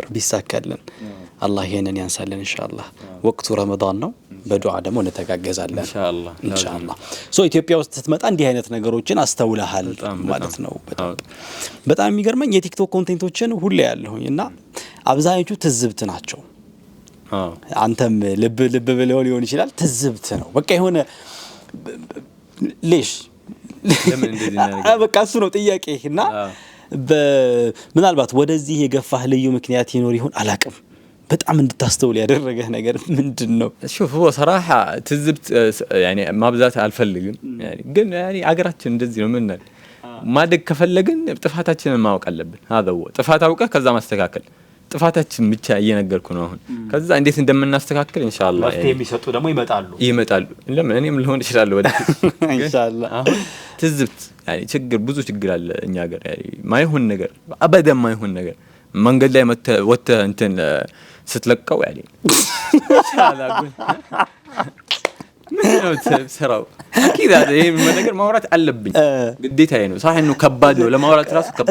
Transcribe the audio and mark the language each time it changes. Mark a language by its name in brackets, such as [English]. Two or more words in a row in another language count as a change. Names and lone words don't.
[Amharic] ቢሳካልን አላህ ይሄንን ያንሳልን ኢንሻአላህ ወቅቱ ረመዳን ነው በዱዓ ደግሞ እንተጋገዛለን ኢንሻአላህ ኢትዮጵያ ውስጥ ስትመጣ እንዲህ አይነት ነገሮችን አስተውለሃል ማለት ነው በጣም የሚገርመኝ የቲክቶክ ኮንቴንቶችን ሁሌ ያለሁኝ እና አብዛኞቹ ትዝብት ናቸው አንተም ልብ ብለው ሊሆን ይችላል ትዝብት ነው በቃ የሆነ ليش ለምን እንደዚህ ነገር በቃ እሱ ነው ጥያቄና ምናልባት ወደዚህ የገፋህ ልዩ ምክንያት ይኖር ይሆን አላቅም በጣም እንድታስተውል ያደረገህ ነገር ምንድነው [Arabic] شوف هو صراحه [Amharic] ትዝብት يعني ማብዛት አልፈልግም يعني ግን يعني አገራችን እንደዚህ ነው ምንል ማደግ ከፈለግን ጥፋታችንን ማወቅ አለብን [Arabic] هذا هو [Amharic] ጥፋት አውቀህ ከዛ ማስተካከል ጥፋታችን ብቻ እየነገርኩ ነው አሁን ከዛ እንዴት እንደምናስተካክል ኢንሻአላህ መፍትሄ የሚሰጡ ደግሞ ይመጣሉ ለምን እኔም ልሆን ይችላል ወደ ኢንሻአላህ አሁን ትዝብት يعني ችግር ብዙ ችግር አለ እኛ ሀገር يعني ማይሆን ነገር አበደም ማይሆን ነገር መንገድ ላይ ወተ እንትን ስትለቀው يعني ኢንሻአላህ ምንድነው ተሰራው አኪዳ ይሄ ነገር ማውራት አለብኝ ግዴታዬ ነው ሳይሆን ነው ከባድ ነው ለማውራት ራሱ ከባድ